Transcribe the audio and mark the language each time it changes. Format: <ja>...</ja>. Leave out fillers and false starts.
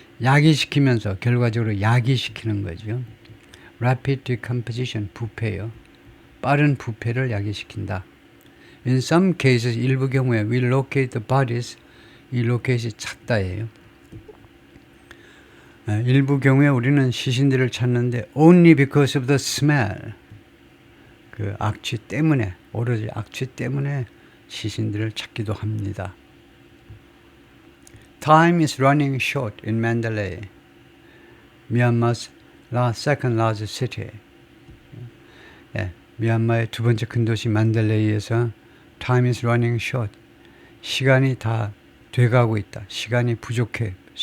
<ko>야기시키면서 결과적으로 야기시키는 거죠.</ko> <en>Rapid decomposition, 부패요.</en> <ko>빠른 부패를 야기시킨다.</ko> <en>In some cases,</en> <ko>일부 경우에</ko> <en>we locate the bodies.</en> <ko>이 로켓이 찾다예요. 일부 경우에 우리는 시신들을 찾는데</ko> <en>only because of the smell.</en> <ko>그 악취 때문에, 오로지 악취 때문에 시신들을 찾기도 합니다.</ko> <en>Time is running short in Mandalay, Myanmar's second largest city.</en> <ko>미얀마의 두 번째 큰 도시 만델레이에서</ko> <en>time is running short.</en> <ko>시간이 다 돼가고 있다. 시간이 부족하다.</ko>